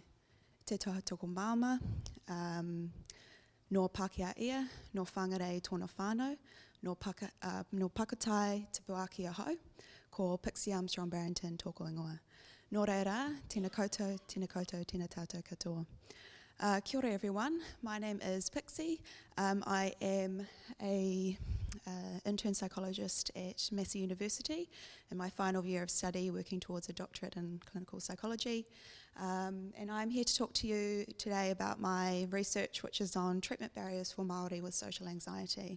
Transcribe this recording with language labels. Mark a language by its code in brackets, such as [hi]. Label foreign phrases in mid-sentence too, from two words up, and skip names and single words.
[mi] Te taha toko māma, no Pākehā ia, no whangarei tōna whānau, no Pakatai te Puaki ahau, ko Pixie Barrington toko ingoa. Nō reira, tēnā koutou, tēnā tātou katoa. Kia ora [en] everyone, my name is Pixie. I am an intern psychologist at Massey University in my final year of study working towards a doctorate in clinical psychology. And I'm here to talk to you today about my research which is on treatment barriers for Māori with social anxiety.